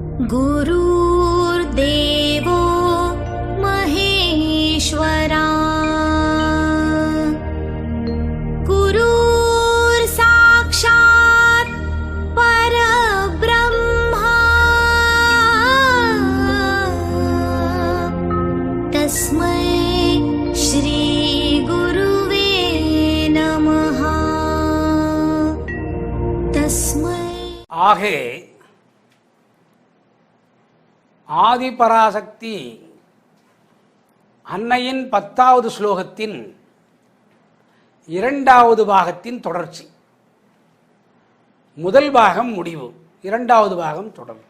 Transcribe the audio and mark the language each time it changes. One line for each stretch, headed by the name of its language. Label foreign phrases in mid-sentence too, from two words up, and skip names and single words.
Sanskrit: गुरुर्देवो महेश्वरा गुरुर्साक्षात् परब्रह्मा तस्मै श्री गुरुवे नमः तस्मै
Tamil: ஆகே ஆதிபராசக்தி அன்னையின் 10வது ஸ்லோகத்தின் 2வது பாகத்தின் தொடர்ச்சி. முதல் பாகம் முடிவு, 2வது பாகம் தொடர்ச்சி.